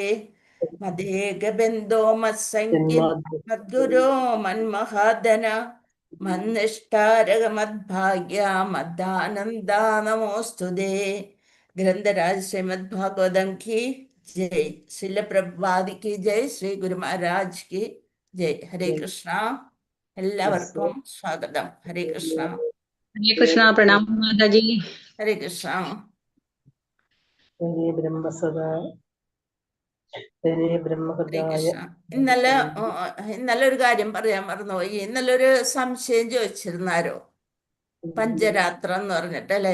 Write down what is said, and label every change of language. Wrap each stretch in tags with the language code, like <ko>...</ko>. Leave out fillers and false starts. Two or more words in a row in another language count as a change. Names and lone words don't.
<sa>മദേകബന്ധോ മത്സംഖ്യം മദ്ഗുരോ മന്മഹാദന മന്നിഷ്ഠാരകമദ്ഭാഗ്യ മദ്ദാനന്ദ നമോസ്തുതേ.</sa> <hi>ग्रंथराज श्रीमद् भागवतम् की जय. श्रील प्रभुपाद की जय। श्री गुरु महाराज की जय। हरे कृष्ण.</hi> <ml>എല്ലാവർക്കും സ്വാഗതം. ഹരേ കൃഷ്ണ.</ml> <hi>हरे कृष्णा। प्रणाम माताजी।</hi> <ml>ഹരേ കൃഷ്ണ. ഹരേ ബ്രഹ്മസദാ ഹരേ ഹരേ ബ്രഹ്മഹൃദായ കൃഷ്ണ. ഇന്നലെ ഒരു കാര്യം പറയാൻ മറന്നുപോയി. ഇന്നലെ ഒരു സംശയം ചോദിച്ചിരുന്നാരോ? പഞ്ചരാത്രം എന്ന് പറഞ്ഞിട്ട് അല്ലെ?</ml>